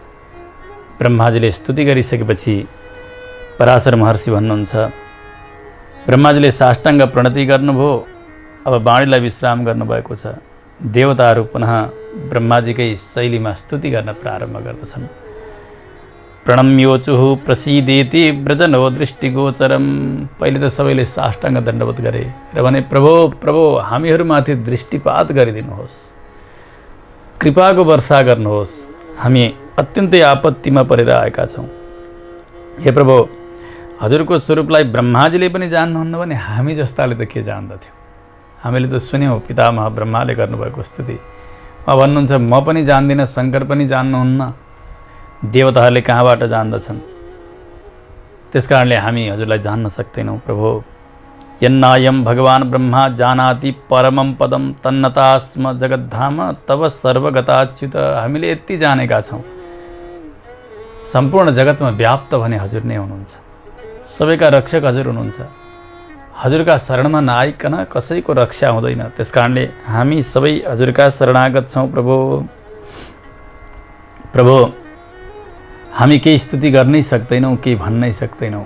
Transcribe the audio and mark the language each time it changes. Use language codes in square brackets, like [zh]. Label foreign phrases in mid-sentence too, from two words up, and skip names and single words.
[ne] ब्रह्माजीले स्तुति गरिसकेपछि पराशर महर्षि भन्नुहुन्छ, ब्रह्माजीले साष्टाङ्ग प्रणति गर्नुभयो। अब वाणीलाई विश्राम गर्नुभएको छ। देवताहरू पुनः ब्रह्माजीकै शैलीमा स्तुति गर्न प्रारम्भ गर्दछन्। [sa] प्रणम्योचुः प्रसीदेति व्रजनो दृष्टिगोचरम। [ne] पहिले त सबैले साष्टाङ्ग दण्डवत गरे र भने प्रभो प्रभो हामीहरूमाथि दृष्टिपात गरिदिनुहोस्, कृपाको वर्षा गर्नुहोस्, हामी अत्यन्तै आपत्तिमा परेर आएका छौँ। हे प्रभु, हजुरको स्वरूपलाई ब्रह्माजीले पनि जान्नुहुन्न भने हामी जस्ताले त के जान्दथ्यौँ। हामीले त सुन्यौँ पितामह ब्रह्माले गर्नुभएको स्तुति। भन्नुहुन्छ म पनि जान्दिनँ, शङ्कर पनि जान्नुहुन्न, देवताहरूले कहाँबाट जान्दछन्। त्यस कारणले हामी हजुरलाई जान्न सक्दैनौँ। प्रभु, [sa] यन्नायम भगवान् ब्रह्मा जानाति परमं पदम तन्नता स्म जगद्धाम तव सर्वगताच्युत। [ne] हामीले यति जानेका छौँ, सम्पूर्ण जगतमा व्याप्त भने हजुर नै हुनुहुन्छ, सबैका रक्षक हजुर हुनुहुन्छ। हजुरका शरणमा नआइकन कसैको रक्षा हुँदैन। त्यस कारणले हामी सबै हजुरका शरणागत छौँ। प्रभु प्रभु, हामी केही स्तुति गर्नै सक्दैनौँ, केही भन्नै सक्दैनौँ।